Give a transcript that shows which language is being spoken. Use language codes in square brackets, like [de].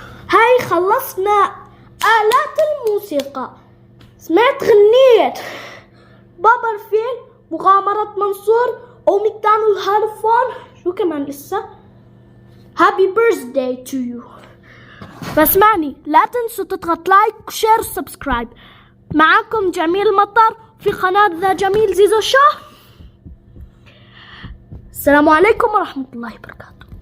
[ar] هاي خلصنا آلات الموسيقى. سمعت غنية بابا الفيل، مغامرة منصور، وميتان الهالفون. شو كمان لسه؟ [en] Happy birthday to you. [ar] فاسمعني، لا تنسوا تضغط لايك وشير وسبسكرايب. معاكم جميل مطر في قناة ذا جميل زيزو شو. السلام عليكم ورحمة الله وبركاته.